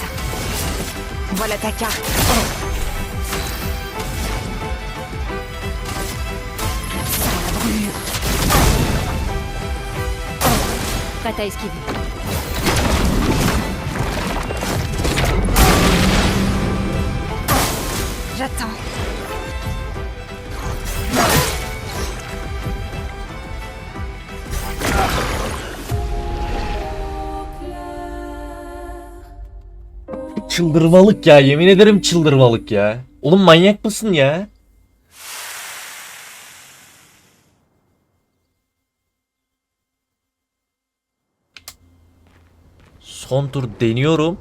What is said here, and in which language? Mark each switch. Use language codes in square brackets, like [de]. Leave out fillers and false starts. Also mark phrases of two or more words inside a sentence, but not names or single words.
[fr] Voilà ta carte. Ça la brûle. Prête à esquiver. J'attends. [tr] Çıldırmalık ya, yemin ederim çıldırmalık ya. Oğlum manyak mısın ya? Son tur deniyorum.